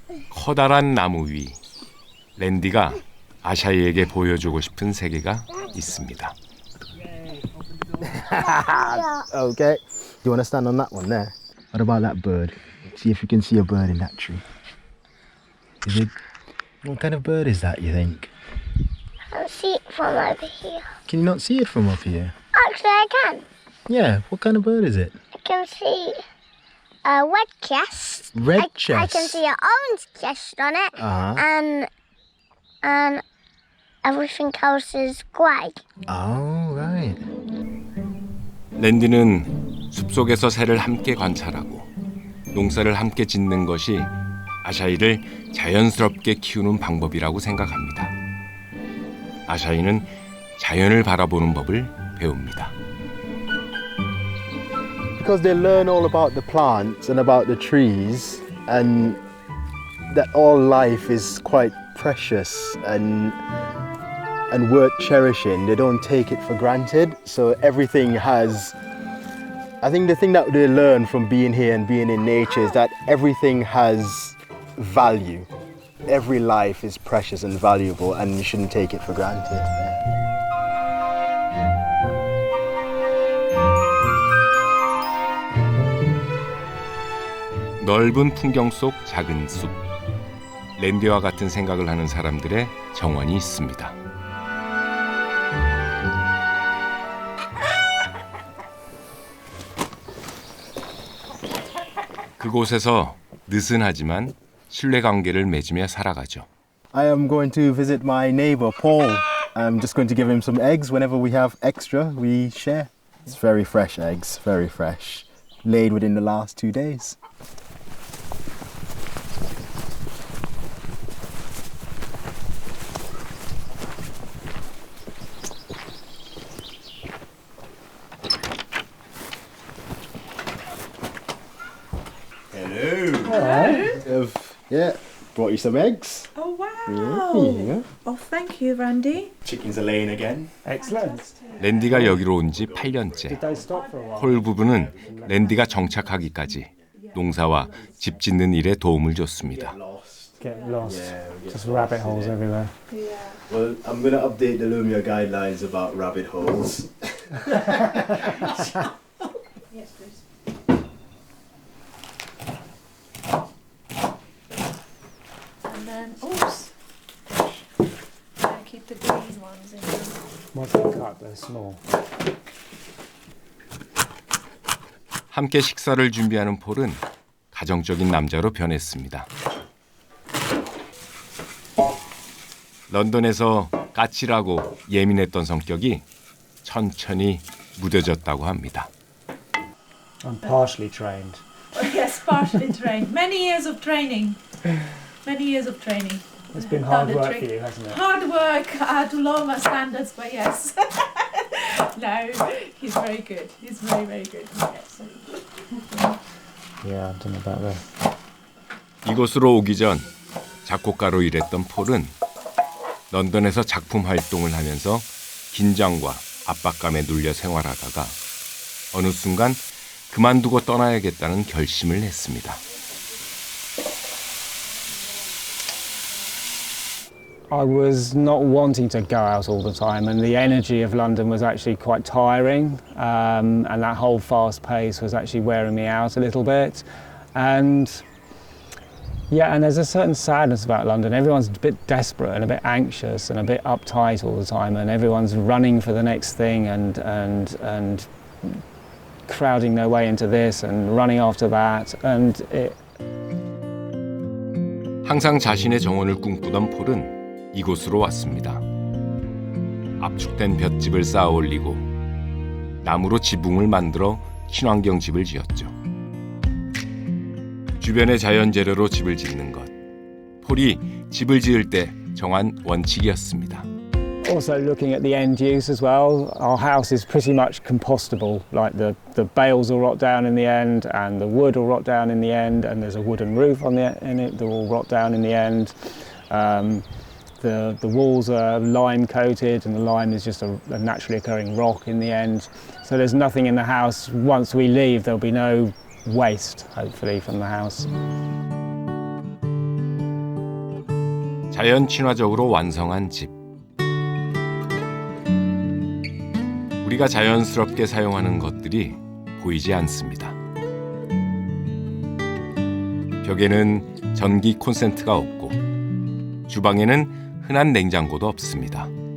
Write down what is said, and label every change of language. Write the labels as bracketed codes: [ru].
[ko] 커다란 나무 위 랜디가 아샤이에게 보여주고 싶은 세계가 있습니다. [en] Okay. You want to stand on that one there? What about that bird? See if you can see a bird in that tree. Is it? What kind of bird is that, you think? I can see it from over here. Can you not see it from up here? Actually, I can. Yeah. What kind of bird is it? I can see a red chest. Red I chest. can see an orange chest on it. Uh-huh. And everything else is grey. Oh, right. [ko] 랜디는 숲속에서 새를 함께 관찰하고 농사를 함께 짓는 것이 아샤이를 자연스럽게 키우는 방법이라고 생각합니다. 아샤이는 자연을 바라보는 법을 배웁니다. [en] Because they learn all about the plants and about the trees, and that all life is quite precious and worth cherishing. They don't take it for granted, so everything has I think the thing that they learn from being here and being in nature is that everything has value. Every life is precious and valuable, and you shouldn't take it for granted. [ko] 넓은 풍경 속 작은 숲. 랜디와 같은 생각을 하는 사람들의 정원이 있습니다. 그곳에서 느슨하지만 신뢰관계를 맺으며 살아가죠. [en] I am going to visit my neighbor Paul. I'm just going to give him some eggs. Whenever we have extra, we share. It's very fresh eggs, very fresh. Laid within the last 2 days. Yeah, brought you some eggs. Oh wow! Yeah, here you go. Oh, thank you, Randy. Chickens are laying again. Excellent. [ko] 랜디가 여기로 온 지 8년째. [en] They stop for a while. [ko] 폴 부부는 랜디가 정착하기까지 농사와 집 짓는 일에 도움을 줬습니다. [en] Get lost. Just rabbit holes everywhere. Well, I'm going to update the Lumia guidelines about rabbit holes. Yes, please. And then, oops. I keep the green ones in there. Once they cut, they're small. [ko] 함께 식사를 준비하는 폴은 가정적인 남자로 변했습니다. 런던에서 까칠하고 예민했던 성격이 천천히 무뎌졌다고 합니다. [en] I'm partially trained. Oh, yes, partially trained. Many years of training. Many years of training. It's been hard Done the work trick. for you, hasn't it? Hard work. I had to lower my standards, but yes. No, he's very good. He's very, very good. Yes. Yeah, I don't know about that. [ko] 이곳으로 오기 전 작곡가로 일했던 폴은 런던에서 작품 활동을 하면서 긴장과 압박감에 눌려 생활하다가 어느 순간 그만두고 떠나야겠다는 결심을 했습니다. [en] I was not wanting to go out all the time, and the energy of London was actually quite tiring, and that whole fast pace was actually wearing me out a little bit. And yeah, and there's a certain sadness about London. Everyone's a bit desperate and a bit anxious and a bit uptight all the time, and everyone's running for the next thing and crowding their way into this and running after that. And it [ko] 항상 자신의 정원을 꿈꾸던 폴은 이곳으로 왔습니다. 압축된 볏집을 쌓아 올리고 나무로 지붕을 만들어 친환경 집을 지었죠. 주변의 자연 재료로 집을 짓는 것. 폴이 집을 지을 때 정한 원칙이었습니다. [en] Also looking at the end use as well, our house is pretty much compostable. Like the bales will rot down in the end, and the wood will rot down in the end, and there's a wooden roof on in it that will rot down in the end. The walls are lime coated, and the lime is just a naturally occurring rock in the end. So there's nothing in the house. Once we leave, there'll be no waste, hopefully, from the house. [ko] 자연 친화적으로 완성한 집. 우리가 자연스럽게 사용하는 것들이 보이지 않습니다. 벽에는 전기 콘센트가 없고 주방에는 흔한 냉장고도 없습니다.